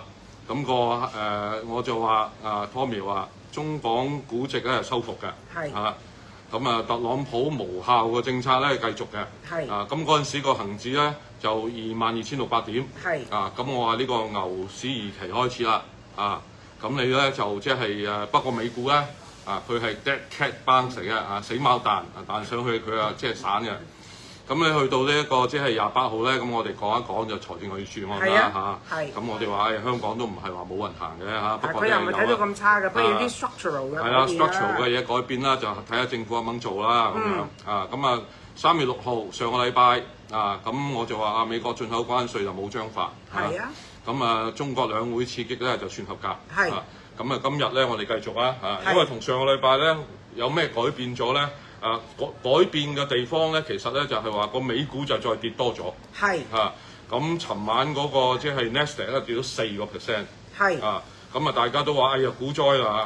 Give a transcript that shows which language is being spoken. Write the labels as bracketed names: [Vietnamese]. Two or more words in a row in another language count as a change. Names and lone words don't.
[Cantonese] 咁我就話Tommy 話中港估值咧係收復嘅。係咁特朗普無效嘅政策咧繼續嘅。係咁嗰陣時個恆指咧就22,600點。係咁我話呢個牛市二期開始啦。咁你咧就即係不過美股咧。佢係 [English] dead cat bounce [Cantonese] 嚟嘅死貓彈彈上去佢即係散嘅。咁你去到呢一個即係28號咧，咁我哋講一講就財政預算案啦咁我哋話香港都唔係話冇運行嘅不過佢又唔係睇到咁差嘅，不如啲 structural 嘅。係啦 ，structural 嘅嘢改變啦，就睇下政府肯唔肯做啦咁樣咁3月6號上個禮拜咁我就話美國進口關稅就冇章法咁中國兩會刺激咧就算合格咁今日咧我哋繼續啦因為同上個禮拜咧有咩改變咗咧改變嘅地方咧，其實咧就係話個美股就再跌多咗咁尋晚嗰個即係 Nasdaq 咧跌咗4%咁大家都話股災啦